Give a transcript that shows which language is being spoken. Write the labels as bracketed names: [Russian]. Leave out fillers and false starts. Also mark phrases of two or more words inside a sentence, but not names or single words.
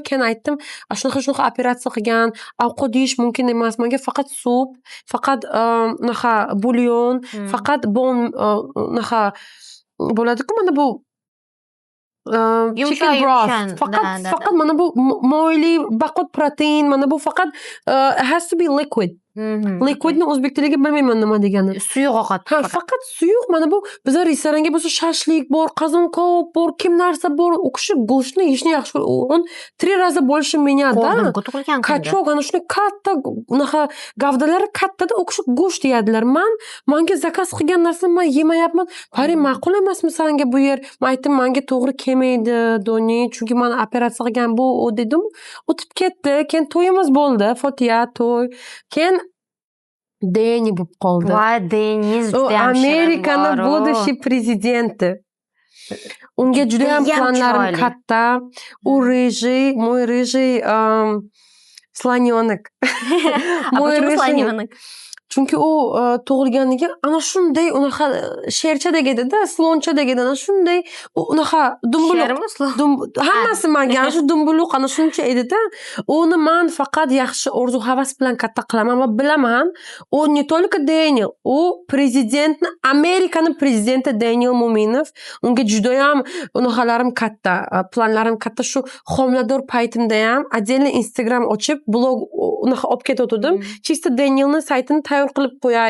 [Uzbek] Keyin aytdim, shunaqa operatsiya qilgan, ovqat yeyish mumkin emas. Menga faqat sup, faqat naqa bulyon, faqat naqa bo'ladi-ku, mana bu [English] chicken broth. [Uzbek] Faqat mana bu moyli, baquvvat protein, mana bu faqat [English] has to be liquid. [Uzbek] Liquidni o'zbek tiliga bilmayman nima degani. Suyuq ovqat. Faqat suyuq. Mana bu bizlar restoranga bo'lsa shashlik bor, qazonqob bor, kim narsa bor. U kishi go'shtni yeyishni yaxshi ko'radi. [Russian] Он 3 raza больше меня-da. [Uzbek] Qachon ana shuni katta unaqa gavdalari kattada u kishi go'sht yeyadilar. Menga zakaz qilgan narsani men yemayapman. Pari ma'qul emasmi senga bu yer? Men aytdim, menga to'g'ri kelmaydi, Doni, chunki men operatsiya qilgan bu dedim. O'tib ketdi. Keyin to'yimiz bo'ldi, Fotiya to'y. Keyin Deni bo'lib qoldi. Va Deniz juda ham Amerikani будущий prezidenti. Unga juda ham planlarim katta. U rejay, [Russian] мой rejay слонёнок. Mой rejay. [Uzbek] Chunki u tug'ilganiga ana shunday unaqa sherchadek edi-da, slonchadek edi. Ana shunday unaqa dumbuluq. Hammasi menga ana shu dumbuluq ana shuncha edi-da. Uni men faqat yaxshi orzu havas bilan katta qilaman va bilaman, u [Russian] не только [Uzbek] Daniel, u prezidentni, Amerikaning prezidenti Daniel Mo'minov. Unga juda ham unaqalarim katta, planlarim katta. Shu homilador paytimda ham отдельно Instagram ochib, blog unaqa olib ketdim. Чисто Danielning saytini tayyor qilib qo'yay.